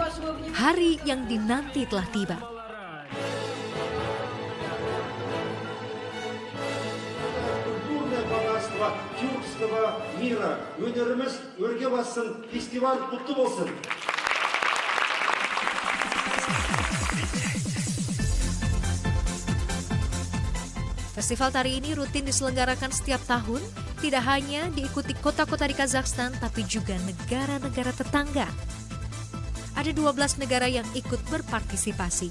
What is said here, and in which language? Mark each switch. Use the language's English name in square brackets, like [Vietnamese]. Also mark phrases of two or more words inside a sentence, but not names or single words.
[Indonesian] Hari yang dinanti telah tiba. [Russian] Культурное богатство тюркского мира. [Kazakh] Өнеріміз өрге бассын, фестиваль құтты болсын. [Indonesian] Festival tari ini rutin diselenggarakan setiap tahun, tidak hanya diikuti kota-kota di Kazakhstan, tapi juga negara-negara tetangga. Ada 12 negara yang ikut berpartisipasi.